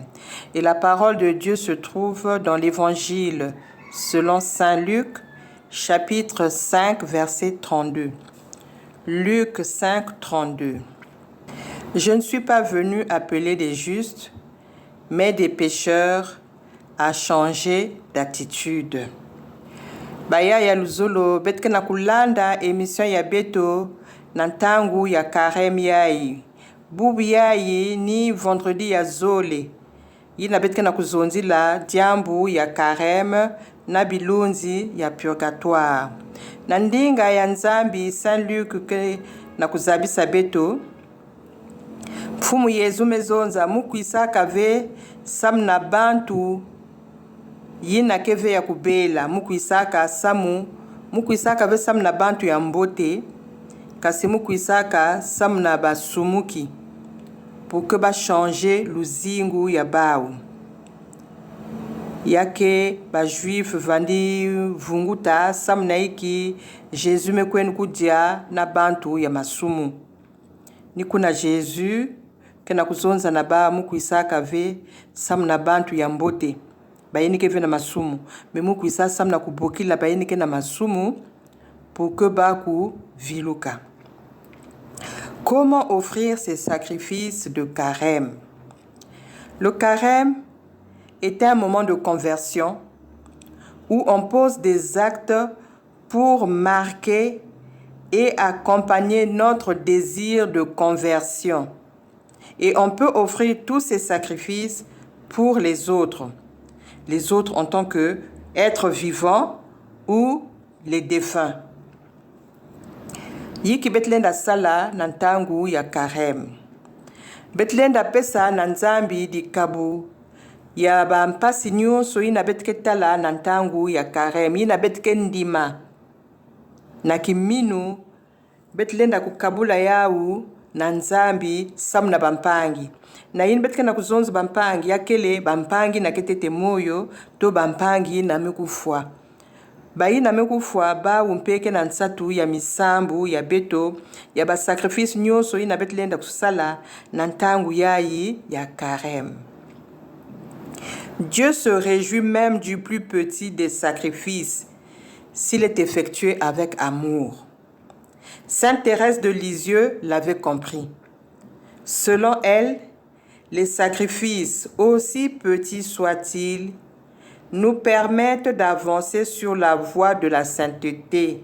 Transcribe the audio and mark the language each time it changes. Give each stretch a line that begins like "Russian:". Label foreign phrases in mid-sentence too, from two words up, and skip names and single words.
French: Et la parole de Dieu se trouve dans l'Évangile selon Saint Luc, chapitre 5, verset 32. Luc 5, 32. Je ne suis pas venu appeler des justes, mais des pécheurs à changer d'attitude.
Kituba (Democratic Republic of Congo): Baya ya luzolo betke na kulanda emission ya beto na ntangu ya carême yayi. Bubu yayi ni vendredi ya zole. Yina betke na kuzonzila diambu ya carême na bilunzi ya purgatoire. Na ndinga ya nzambi Saint Luc ke na kuzabisa beto. Mfumu Yezu mezonza mukwisa kave samna bantu yina keve ya kubela mukuisaka samu mukuisaka ve samu na bantu ya mbote kasi mukuisaka samu na basumuki
French: pour que ba changer
Kituba (Democratic Republic of Congo): luzingu ya bao yake ba juif vandi vunguta samu na iki Jésus mekwenu kudia na bantu ya masumu ni kuna Jésus kena kuzonza na ba mukuisaka ve samu na bantu ya mbote bayinike ve na masumu memu kuisa samna kubokila bayinike na masumu
French: pour que
Kituba (Democratic Republic of Congo): baku viluka.
French: Comment offrir ces sacrifices de carême? Le carême est un moment de conversion où on pose des actes pour marquer et accompagner notre désir de conversion. Et on peut offrir tous ces sacrifices pour les autres en tant que êtres vivants ou les défunts.
Kituba (Democratic Republic of Congo): Yiki betlenda sala nantangu ya carême. Betlenda pesa nanzambi di kabu ya bampasi nyonso ina betketala nantangu ya carême ina betkendima. Na kiminu betlenda kukabula yau nanzambi samna bampangi. Na yin betka na kuzonzo bampangi yakele bampangi na ketete moyo to bampangi na mekufwa. Bayi na mekufwa ba umpeke na nsatu ya misambu ya beto ya ba sacrifice nyonso ina betlenda kusala na ntangu yayi ya carême.
French: Dieu se réjouit même du plus petit des sacrifices s'il est effectué avec amour. Sainte Thérèse de Lisieux l'avait compris. Selon elle, les sacrifices, aussi petits soient-ils, nous permettent d'avancer sur la voie de la sainteté.